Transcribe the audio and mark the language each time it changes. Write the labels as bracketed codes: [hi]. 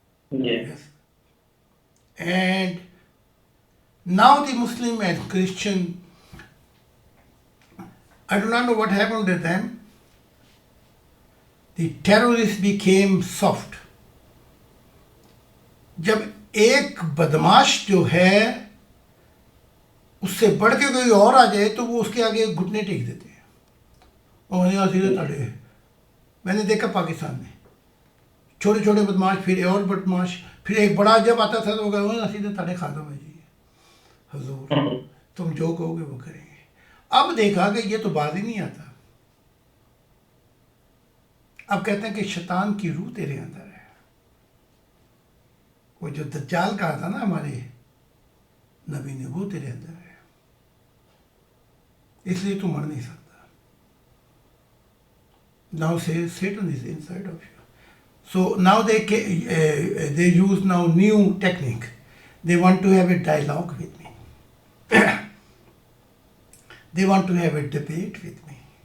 [en] Yes. Yes. And now the Muslim and Christian, I do not know what happened to them. The terrorists became soft. [ur] جب ایک بدماش جو ہے اس سے بڑھ کے کوئی اور آ جائے تو وہ اس کے آگے گھٹنے ٹیک دیتے ہیں. اور سیدھے تڑے میں نے دیکھا پاکستان میں چھوٹے چھوٹے بدماش, پھر اور بدماش, پھر ایک بڑا جب آتا تھا تو وہ کہا سیدھے تڑے کھا دو میں جی حضور تم جو کہو گے وہ کریں گے. اب دیکھا کہ یہ تو باز ہی نہیں آتا. اب کہتے ہیں کہ شیطان کی روح تیرے اندر ہے. وہ جو دجال کہا تھا نا ہمارے نبی نے, وہ تیرے اندر ہے, اس لیے تو مر نہیں سکتا. [en] Now say Satan is inside of you. So now they use now new technique. They want to have a dialogue with me. They want to have a debate with me.